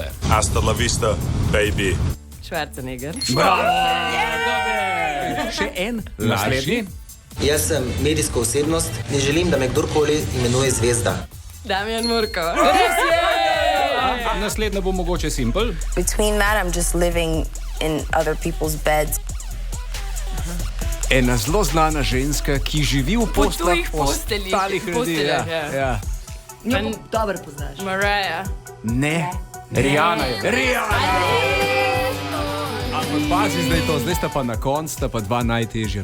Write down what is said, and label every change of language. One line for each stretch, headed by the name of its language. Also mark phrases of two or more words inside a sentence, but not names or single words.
Spanish: Hasta la vista, baby.
Slovenian: Schwarzenegger. Bravo! Še en naslednji. Jaz sem medijska osebnost, ne želim, da me kdorkoli imenuje zvezda. Damjan Murko. Naslednja bo mogoče Simple.
English: Between that, I'm just living in other people's beds.
Slovenian: Ena zelo znana ženska, ki živi v tujih posteljih posteljih. ostalih ljudi. Posteljah, Ja. Njo dobro poznaš. Mariah. Ne. Rihanna je. Rihanna! Ampak pazi zdaj to, zdaj sta pa na koncu, sta pa dva najtežja.